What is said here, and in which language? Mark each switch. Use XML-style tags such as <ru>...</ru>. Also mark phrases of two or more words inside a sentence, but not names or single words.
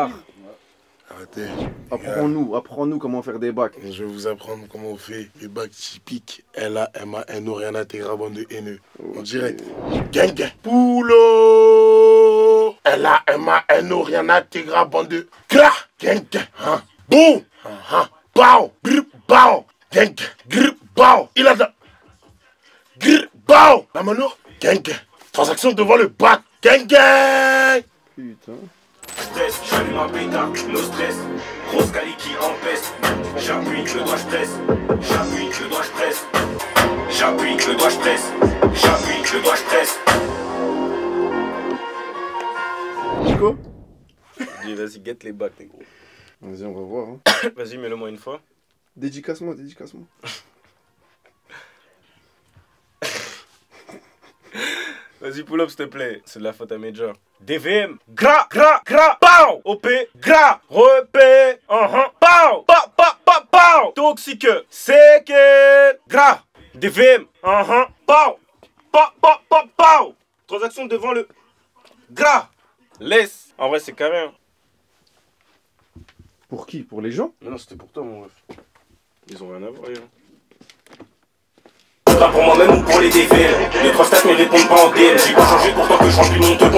<fr>Arrêtez. Apprends-nous comment faire des bacs. Je vais vous apprendre comment on fait les bacs typiques. LAMANO, rien intégré, bande de haineux. En direct.</fr> <en>Gang gang.</en> <fr>Poulo. LAMANO, rien intégré, bande de gra. Gang gang. Hein. Boum. Bao. Grr. Bao. Gang gang. Grr. Bao. Il a da. Grr. Bao. La mano. Gang gang. Transaction devant le bac. Gang gang. Putain. Stress, j'allume un pétard,</fr> <en>no stress.</en> <fr>Grosse cali qui empeste. J'appuie, le doigt je presse. J'appuie, le doigt je presse. J'appuie, le doigt je presse. J'appuie, le doigt je presse. Quoi? Dis vas-y, guette les bacs, les gros. Vas-y, on va voir. Hein. Vas-y, mets-le moi une fois. Dédicace-moi. Vas-y,</fr> <en>pull up</en> <fr>s'il te plaît. C'est de la faute à Major. DVM. Gras, gras, gras. Pow. OP. Gras. Repé. Pow. Pa, pa, pa, pow. Toxique. Seke. Gras. DVM. Pow. Pa, pa, pa, pow. Transaction devant le. Gras. Laisse. En vrai, c'est carré. Hein. Pour qui? Pour les gens? Non, c'était pour toi, mon ref. Ils ont rien à voir, hein. Pas pour moi-même ou pour les DVM. 2-3 stats mais répondent pas en DM. J'ai pas changé pourtant que je remplis mon tecon.</fr>